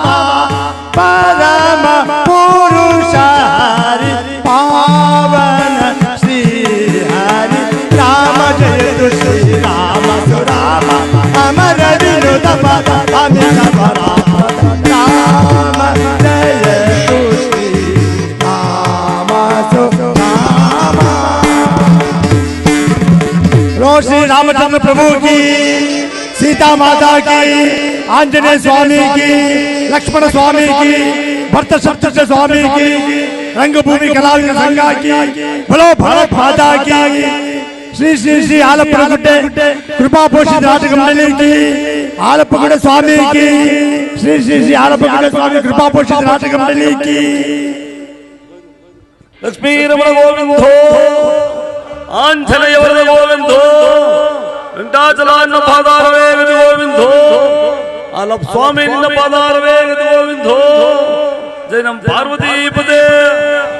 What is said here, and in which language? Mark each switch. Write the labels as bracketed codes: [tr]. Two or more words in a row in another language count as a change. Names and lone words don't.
[sa] ಪರಮ ಪುರುಷ ಹರಿ ಪಾವನ ಶ್ರೀ ಹರಿ ರಾಮ ಜಯತು ಶ್ರೀ ರಾಮ ಸುರಾಮ ಅಮರ ವಿನುತ ಪದ ಅಮಿತ ಪರಾಮ ರಾಮ ಜಯತು ಶ್ರೀ ರಾಮ ಸುರಾಮ. [hi] श्री रामचंद्र प्रभु की, सीता माता की, आंजनेय स्वामी की, लक्ष्मण स्वामी की, भरत सप्तशृंगी स्वामी की, रंगभूमि कलाविद संघ की, बोलो भारत माता की, श्री श्री श्री आलपगुड्डे कृपा पोषित नाटक मंडली की, आलपगुड्डे स्वामी की, श्री श्री श्री आलपगुड्डे स्वामी कृपा पोषित नाटक मंडली की. लक्ष्मी रमण गोविंदो, आंजनेय वरद गोविंदो, [kn] ವೆಂಕಟಾಚಲನ್ನ ಪಾದಾರವೇ ಗತಿ ಗೋವಿಂದೋ, ಆಲಪ್ ಸ್ವಾಮಿ ನಿನ್ನ ಪಾದಾರವೇ ಗತಿ ಗೋವಿಂದೋ. ಜೈ ನಮ್ ಪಾರ್ವತಿ ಪದೇ.